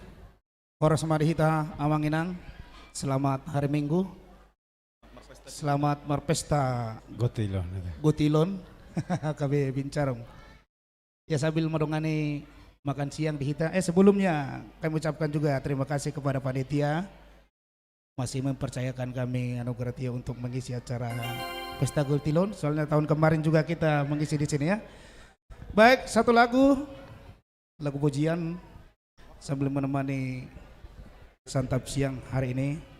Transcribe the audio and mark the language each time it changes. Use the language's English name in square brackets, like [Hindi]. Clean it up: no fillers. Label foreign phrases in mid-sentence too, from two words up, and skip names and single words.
[Batak Toba] Horas Marihita Amang Inang. [Indonesian] Selamat hari Minggu. Selamat Marpesta Gotilon. KB Bincarung. Ya sambil merongani makan siang di Hita. Sebelumnya kami ucapkan juga terima kasih kepada panitia masih mempercayakan kami Anugerah Tio untuk mengisi acara Pesta Gotilon. Soalnya tahun kemarin juga kita mengisi di sini ya. Baik, satu lagu pujian sambil menemani santap siang hari ini.